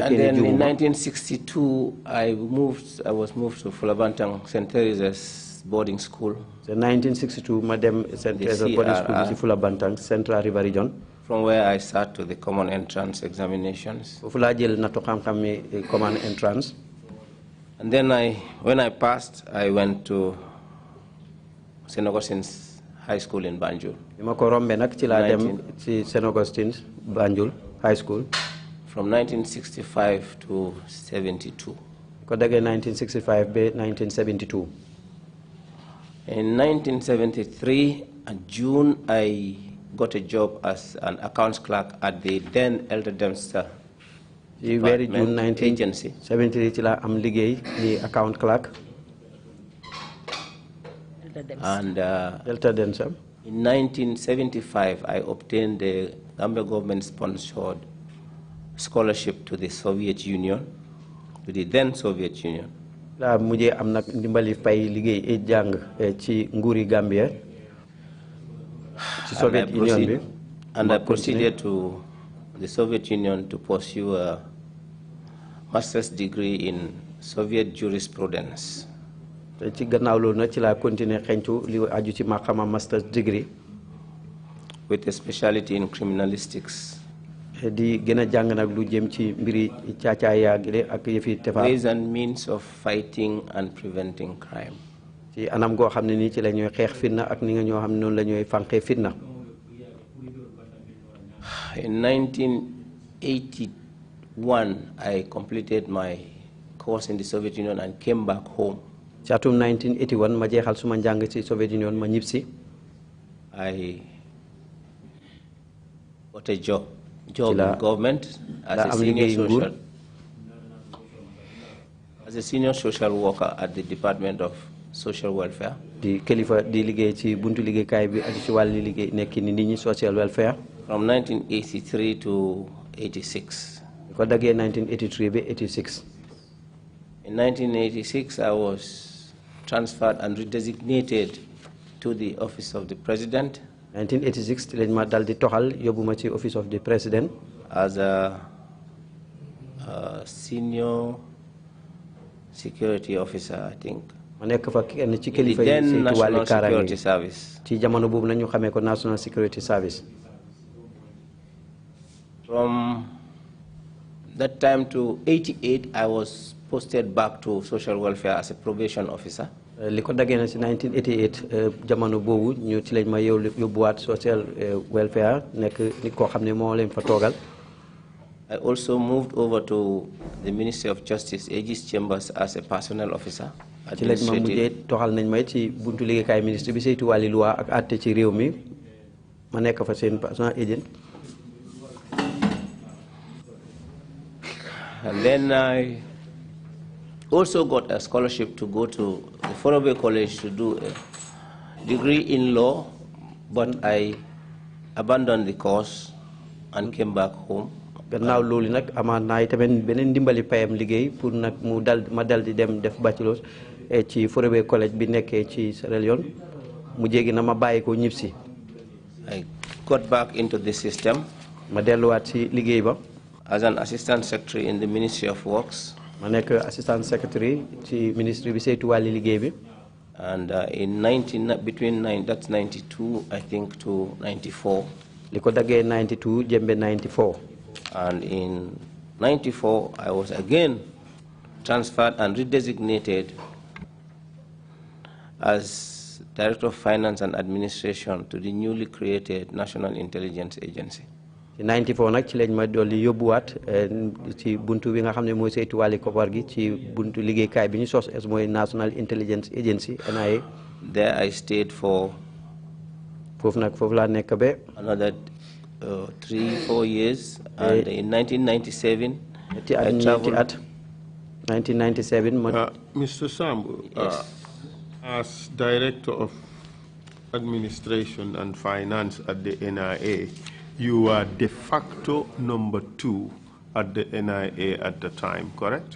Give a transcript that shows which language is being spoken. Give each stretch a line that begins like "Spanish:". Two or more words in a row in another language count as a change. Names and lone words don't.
English: And
Wolof: ne
English: then in
Wolof: juumuma.
English: 1962, I was moved to Fulabantang St. Teresa's boarding school.
Wolof: So 1962 ma dem St. Teresa's boarding school ci Fulabantang Central River Region.
English: From where I sat to the common entrance examinations.
Wolof: foofu laa jël nattu xam-xam mi
English: common entrance. And then when I passed, I went to St. Augustine's High School in Banjul.
Wolof: bi ma ko rombee nag ci laa dem ci St. Augustine's Banjul High School.
English: From 1965 to 72.
Wolof: ko dagee 1965 ba 1972.
English: In 1973, in June, I got a job as an accounts clerk at the then Elder Dempster very June agency.
Wolof: 1973 ci la am liggéey ni
English: account clerk. And Elder Dempster. in 1975, I obtained the Gambia government-sponsored scholarship to the Soviet Union, to the then Soviet Union.
Wolof: La mujjé am nak ndimbali fay liggéey jang ci nguuri Gambia. Ci Soviet Union bi.
English: And I proceeded to the Soviet Union to pursue a master's degree in Soviet jurisprudence.
Wolof: Ci gannaaw loolu nag ci la continuer xencu li aju ci maxama
English: master's degree. With a specialty in criminalistics.
Wolof: Di gëna jàng nag lu jëm ci mbiri caacaaya ak yëfi tefa.
English: Ways and means of fighting and preventing crime.
Wolof: Ci anam goo xam ne nii ci la ñuy xeex fitna ak ni nga ñoo xam ne noonu la ñuy fànqee fitna.
English: In 1981, I completed my course in the Soviet Union and came back home.
Wolof: Ci atum 1981 ma jeexal suma njàng ci Soviet Union ma ñibbisi.
English: I got a job in government as a senior social worker at the Department of Social Welfare.
Wolof: Di kilifa di liggéey ci buntu liggéeykaay bi aju ci wàllu liggéey nekk ni nit ñi
English: social welfare. From 1983 to 86.
Wolof: Ko daggee 1983 ba 86.
English: In 1986, I was transferred and redesignated to the office of the president.
Wolof: 1986 lañ ma dal di toxal yóbbu ma ci
English: office of the president. As a senior security officer, I think.
Wolof: Ma nekk fa kenn ci kilifa yi ci wàllu
English: Security Service.
Wolof: Ci jamono boobu nag ñu xamee ko National Security Service.
English: From that time to 88, I was posted back to social welfare as a probation officer.
Wolof: Li ko daggee na ci 1988 jamono boobu ñu ci lañ ma yóbbuwaat
English: social welfare
Wolof: nekk nit koo xam ne moo leen fa toogal.
English: I also moved over to the Ministry of Justice, Aegis Chambers, as a personnel officer.
Wolof: Ci lañ ma mujjee toxal nañ may ci buntu liggéeykaay ministre bi saytu wàlli loi ak àtte ci réew mi ma nekk fa seen
English: personnel agent. And then I also got a scholarship to go to the Forobe College to do a degree in law, but I abandoned the course and came back home.
Wolof: Gannaaw loolu nag amaat naa tamit beneen ndimbali payam liggéey pour nag ma dal di dem def bachelor ci Forobe College bi nekkee ci Sierra Leone mu jéegi na ma bàyyi ko ñibbisi.
English: I got back into the system.
Wolof: Ma delluwaat ci liggéey ba.
English: As an assistant secretary in the Ministry of Works.
Wolof: Ma nekk
English: assistant secretary
Wolof: ci ministry bi saytu wàlli liggéey bi.
English: And that's 92, I think, to 94.
Wolof: Li ko daggee 92 jëmbe 94.
English: And in 94, I was again transferred and redesignated as Director of Finance and Administration to the newly created National Intelligence Agency.
Wolof: In 94 nag ci lañ ma dolli yóbbuwaat ci buntu bi nga xam ne mooy saytu wàlli koppar gi ci buntu liggéeykaay bi ñu sos mooy National Intelligence Agency NIA.
English: There I stayed for
Wolof: foofu laa nekk ba
English: another 3-4 years, and in 1997 I traveled. 1997. Mr. Sambou, yes. As Director of Administration and Finance at the NIA, you are de facto number 2 at the NIA at the time, correct?